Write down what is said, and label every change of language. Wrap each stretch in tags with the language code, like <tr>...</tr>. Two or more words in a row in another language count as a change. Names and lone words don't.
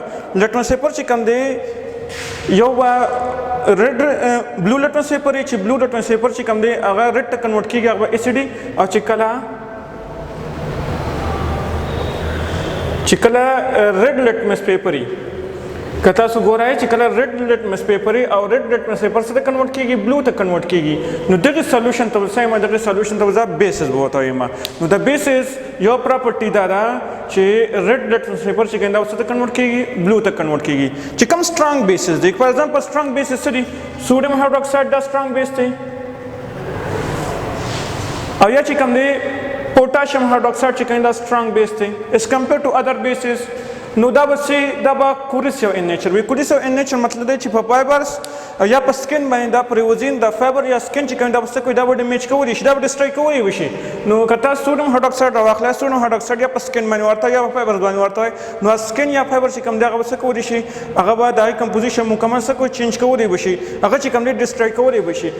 <en>litmus paper</en> <ps>چې کوم دی یو به</ps> <en>red blue litmus paper</en> <ps>چې</ps> <en>blue litmus paper</en> <ps>چې کوم دی هغه ریډ ته کنورټ کېږي هغه به ایسیډي او چې کله</ps> <en>red litmus paper</en> <ps>وي که تاسو ګورئ چې کله</ps> <en>red litmus paper</en> <ps>وي او</ps> <en>red litmus paper</en> <ps>څه ته کنورټ کېږي بلو ته کنورټ کېږي نو دغه سولوشن ته به یم دغه سولوشن ته به زه بیسز به ورته وایم. نو د بیسز یو پراپرټي دا ده چې</ps> <en>red litmus paper</en> <ps>چې کوم دا څه ته کنورټ کېږي بلو ته کنورټ کېږي. چې کوم</ps> <en>strong bases</en> <ps>دی</ps> <en>for example strong bases</en> <ps>څه دي؟</ps> <en>sodium hydroxide</en> <ps>دا</ps> <en>strong base</en> <ps>دی او یا چې کوم دی</ps> <en>potassium hydroxide</en> <ps>چې کوم دا</ps> <en>strong base</en> <ps>دی</ps> <en>as compared to other bases</en> <ps>نو دا به</ps> <en>corrosive in nature</en> <ps>وي.</ps> <en>corrosive in nature</en> <ps>مطلب دی چې په فایبرز یا په سکن باندې دا پریوزین دا فایبر یا سکن چې کوم دا څه کوي دا به ډیمیج کولی شي دا به ډسټروی کولی شي. نو که تاسو</ps> <en>sodium hydroxide</en> <ps>راواخلئ</ps> <en>sodium hydroxide</en> <ps>یا په سکن باندې ورته یا په فایبرز باندې ورته نو سکن یا فایبر چې کوم دی هغه به څه کولی شي هغه به د هغې کمپوزیشن مکمل څه کوي چینج کولی به شي هغه چې کوم دی ډسټروی کولی به شي.</ps>